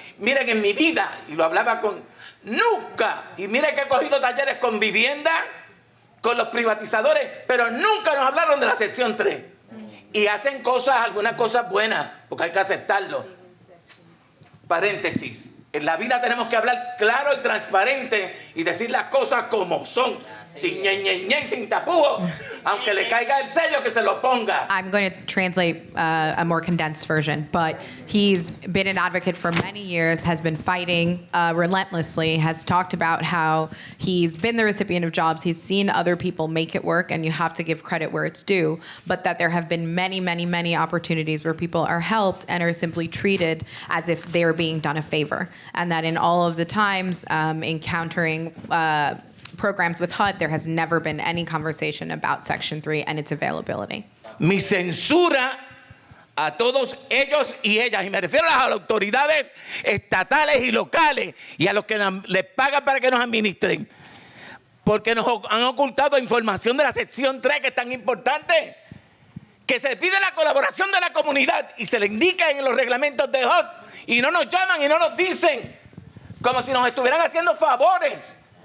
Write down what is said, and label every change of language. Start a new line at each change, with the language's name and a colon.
Spanish: Miren, en mi vida, y lo hablaba nunca, y miren que he cogido talleres con Vivienda, con los privatizadores, pero nunca nos hablaron de la sección 3. Y hacen algunas cosas buenas, porque hay que aceptarlo. Paréntesis. En la vida tenemos que hablar claro y transparente y decir las cosas como son. Sin ñe, sin tapujos, aunque le caiga el sello que se lo ponga.
English: I'm going to translate a more condensed version, but he's been an advocate for many years, has been fighting relentlessly, has talked about how he's been the recipient of jobs, he's seen other people make it work, and you have to give credit where it's due, but that there have been many, many, many opportunities where people are helped and are simply treated as if they are being done a favor. And that in all of the times encountering programs with HUD, there has never been any conversation about Section 3 and its availability.
Spanish: Mi censura a todos ellos y ellas, y me refiero a las autoridades estatales y locales y a los que les pagan para que nos administren, porque nos han ocultado información de la sección 3 que es tan importante, que se pide la colaboración de la comunidad y se le indica en los reglamentos de HUD y no nos llaman y no nos dicen, como si nos estuvieran haciendo favores.